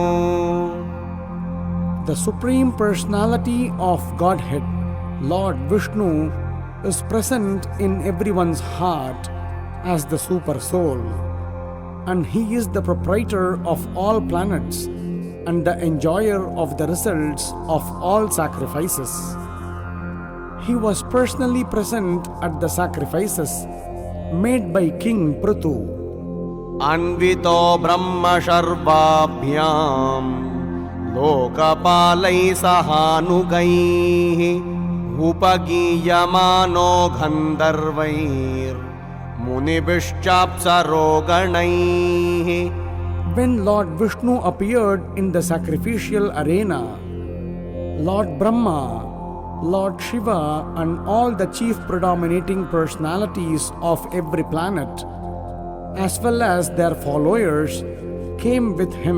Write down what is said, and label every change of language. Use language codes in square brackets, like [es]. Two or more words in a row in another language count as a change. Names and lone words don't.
[en] The Supreme Personality of Godhead, Lord Vishnu, is present in everyone's heart as the Super Soul, and He is the proprietor of all planets and the enjoyer of the results of all sacrifices. He was personally present at the sacrifices made by King Pṛthu. [sa] Anvito Brahma Sharvabhyam Lokapalai Sahanugaihi Upagiyamano Gandharvair Munibhishchapsaroganaihi. [en] When Lord Vishnu appeared in the sacrificial arena, Lord Brahma, Lord Shiva, and all the chief predominating personalities of every planet, as well as their followers, came with him.